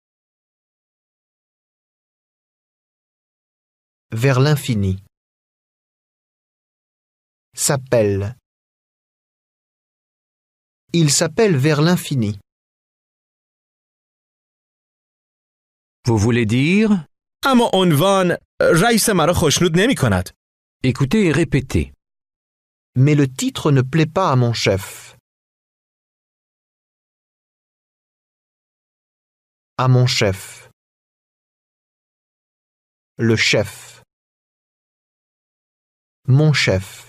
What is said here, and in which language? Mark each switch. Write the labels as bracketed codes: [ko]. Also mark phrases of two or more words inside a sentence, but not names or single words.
[fr] Vers l'infini. S'appelle. Il s'appelle Vers l'infini. Vous voulez dire? [fa] اما عنوان رئیس مرا خوشنود نمی کند. [fr] Écoutez et répétez. Mais le titre ne plaît pas à mon chef. À mon chef. Le chef. Mon chef.